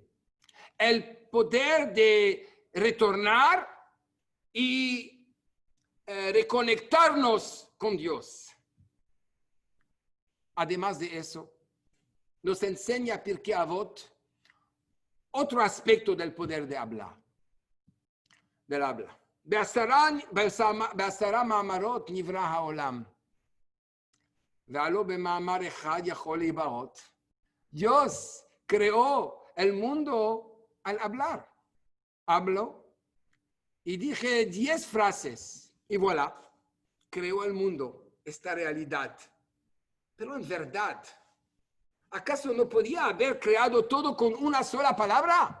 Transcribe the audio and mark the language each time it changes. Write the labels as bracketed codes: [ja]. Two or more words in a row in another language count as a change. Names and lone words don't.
[es] El poder de retornar y reconectarnos con Dios. Además de eso, nos enseña Pirkei Avot otro aspecto del poder de hablar, del habla. [he] בעשרה מאמרות נברא העולם, והלא במאמר אחד יכול להיבראות. [es] Dios creó el mundo al hablar. Hablo y dije 10 frases y voilà, creó el mundo, esta realidad. Pero en verdad, ¿Acaso no podía haber creado todo con una sola palabra?